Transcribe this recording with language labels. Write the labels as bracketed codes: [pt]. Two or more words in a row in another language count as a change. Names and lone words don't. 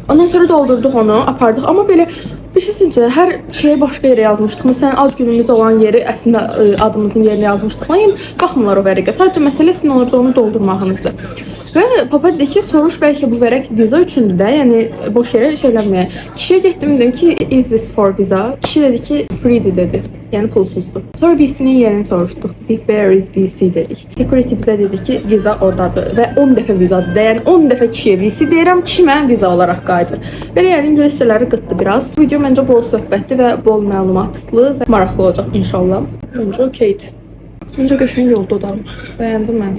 [az] Ondan sonra doldurduq onu, apardıq. Amma belə bir şey sizcə hər şeyə başqa yerə yazmışdıq. Məsələn, ad günümüz olan yeri əslində adımızın yerini yazmışdıq. Lakin baxmırlar o vərəqə. Sadəcə məsələ sizin orada onu doldurmağınızdır. Və papa dedi ki, soruş bəlkə bu vərəq viza üçündür də, yəni boş yerə şeyləməyə. Kişiyə getdim dedim ki, [en] is this for visa? [az] Kişi dedi ki, free'dir dedi. Yəni pulsuzdur. Sonra VC-nin yerini soruşduq. Dedik, [en] where is VC dedik. [az] Security bizə dedi ki, viza oradadır və 10 dəfə vizadır. Yəni 10 dəfə kişiyə VC deyirəm, kişi mənə viza olaraq qayıdır. Belə yəni ingiliscələri qıtdı biraz. Video məncə bol söhbətli və bol məlumatlı və maraqlı olacaq inşallah. Məncə okeydir. Məncə qəşəng yolda da. Bəyəndim mən.